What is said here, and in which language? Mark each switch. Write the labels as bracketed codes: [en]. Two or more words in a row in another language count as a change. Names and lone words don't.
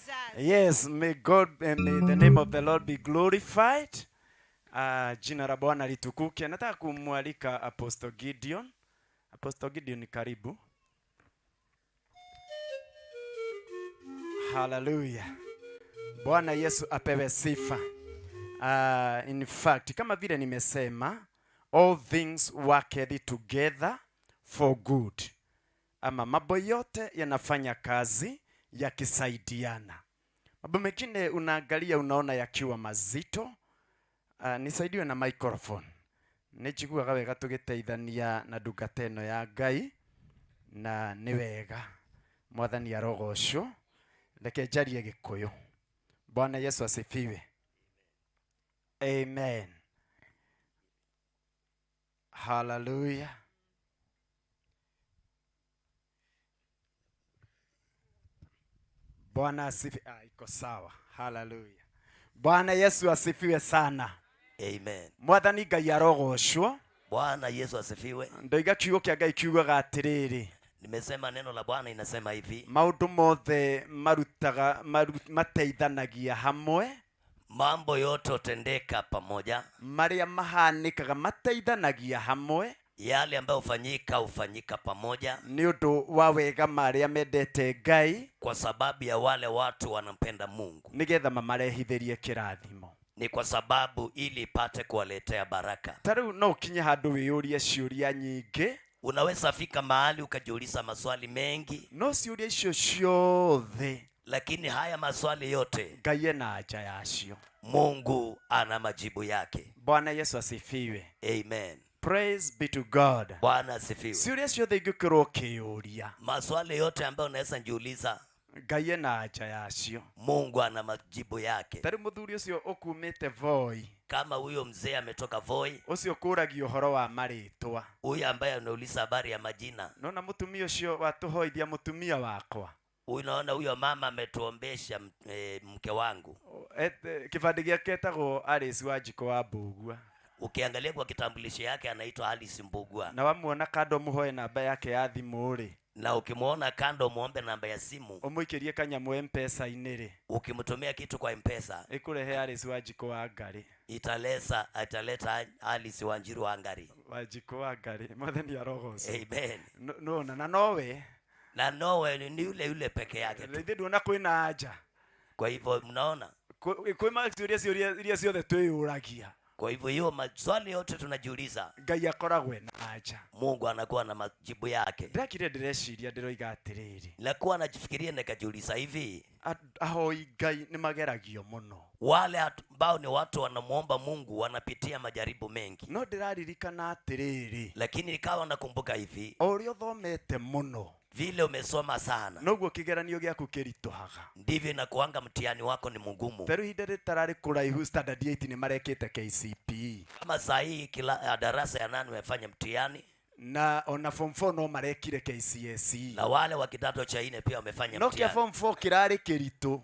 [en] Yes, may God and may the name of the Lord be glorified. [sw] Jina la Bwana litukuke. Nataka kumwalika Apostle Gideon. Apostle Gideon, karibu. Hallelujah. Bwana Yesu apewe sifa. [en] In fact, [sw] kama vile nimesema, [en] all things work together for good. [sw] Ama mambo yote yanafanya kazi yakisaidiana. Mambo mengine unaangalia unaona yakiwa mazito. Nisaidiwe na microphone. [ki] Nĩjiguaga wega tũgĩteithania na ndungata ĩno ya Ngai, na nĩ wega Mwathani arogocwo. Reke njarie Gĩkũyũ. [sw] Bwana Yesu asifiwe. Amen. Hallelujah. Bwana asifiwe. Iko sawa. Hallelujah. Bwana Yesu asifiwe sana. Amen. [ki] Mwathani Ngai arogocwo. [sw] Bwana Yesu asifiwe. [ki] Ndoiga kiugo kĩa Ngai kiugaga atĩrĩrĩ. [sw] Nimesema neno la Bwana inasema hivi. [ki] Maũndũ mothe mateithanagia hamwe. [sw] Mambo yote hutendeka pamoja. [ki] Marĩa mahanĩkaga mateithanagia hamwe. [sw] Yale ambayo hufanyika pamoja. [ki] Nĩ ũndũ wa wega marĩa mendete Ngai. [sw] Kwa sababu ya wale watu wanampenda Mungu. [ki] Nĩgetha mamarehithĩrie kĩrathimo. [sw] Ni kwa sababu ili ipate kuwaletea baraka. [ki] Tarĩu no ũkinye handũ wĩyũrie ciũria nyingĩ. [sw] Unaweza fika mahali ukajiuliza maswali mengi. [ki] No ciũria icio ciothe. [sw] Lakini haya maswali yote [ki] Ngai ena anja yacio. [sw] Mungu ana majibu yake. Bwana Yesu asifiwe. Amen. [en] Praise be to God. [sw] Bwana asifiwe. [ki] Ciũria ciothe ingĩkorwo ũkĩyũria. [sw] Maswali yote ambayo unaweza jiuliza. [ki] Ngai ena anja yacio. [sw] Mungu ana majibu yake. [ki] Tarĩ mũthuri ũcio ũkumĩte Voi. [sw] Kama huyo mzee ametoka Voi. [ki] Ũcio kũragio ũhoro wa marĩtwa. [sw] Huyo ambaye anauliza habari ya majina. [ki] Nona mũtumia ũcio watũhoithia mũtumia wakwa. [sw] Unaona huyo mama ametuombesha mke wangu. [ki] Kibandi gĩake etagwo Alice Wanjiko wa Mbugua. [sw] Ukiangalia kwa kitambulisho yake anaitwa Alice Mbugua. [ki] Na wamuona kando muhoe namba yake ya thimũ rĩ. [sw] Na ukimuona kando muombe namba ya simu. [ki] Umuikirie kanyamũ M-Pesa-inĩ rĩ. [sw] Ukimtumia kitu kwa M-Pesa. [ki] Ikurehe Alice Wanjiko wa Ngari. [sw] Italeta Alice Wanjiru wa Ngari. [ki] Wanjiko wa Ngari. Mwathani arogocwo. [sw] Amen. [ki] No na nowe. [sw] Na nowe ni yule peke yake tu. [ki] Rĩthĩ nduona kwĩna anja. [sw] Kwa hivyo mnaona. [ki] Kwĩ ciũria iria ciothe twĩyũragia. [sw] Kwa hivyo hiyo maswali yote tunajiuliza. [ki] Ngai akoragwo na anja. [sw] Mungu anakuwa na majibu yake. [ki] Ndakire ndĩreciria ndĩroiga atĩrĩrĩ. [sw] Nakuwa najifikiria nikajiuliza hivi. [ki] Ahoi Ngai nĩ mageragio mũno. [sw] Wale ambao ni watu wanamuomba Mungu wanapitia majaribu mengi. [ki] No ndĩraririkana atĩrĩrĩ. [sw] Lakini nikawa nakumbuka hivi. [ki] O ũrĩa ũthomete mũno. [sw] Vile umesoma sana. [ki] Noguo kĩgeranio gĩaku kĩritũhaga. [sw] Ndivyo inakuanga mtihani wako ni mgumu. [ki] Pero ihinda rĩtararĩ kũraihu standard 8 nĩ marekĩte KCPE. [sw] Kama saa hii kila darasa ya 8 wamefanya mtihani. [ki] Na ona form 4 no marekire KCSE. [sw] Na wale wa kidato cha 4 pia wamefanya mtihani. [ki] No kia form 4 kirarĩ kĩritũ.